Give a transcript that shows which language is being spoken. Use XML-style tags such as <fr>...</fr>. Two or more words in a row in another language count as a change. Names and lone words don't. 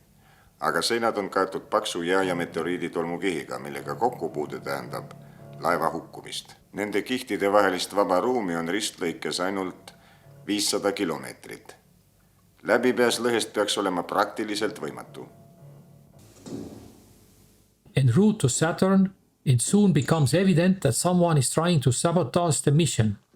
<et>Aga seinad on kaetud paksu jää- ja meteoriiditolmukihiga, millega kokkupuude tähendab laeva hukkumist. Nende kihtide vahelist vaba ruumi on ristlõikes ainult 500 kilomeetrit. Läbipääs lõhest peaks olema praktiliselt võimatu.</et> <en>En route to Saturn, it soon becomes evident that someone is trying to sabotage the mission.</en>